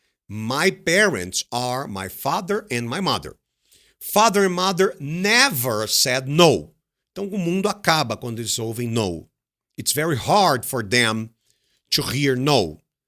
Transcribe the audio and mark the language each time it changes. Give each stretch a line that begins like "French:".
English: My parents are my father and my mother. Father and mother never said no.
Portuguese: Então o mundo acaba quando eles ouvem no.
English: It's very hard for them to hear no.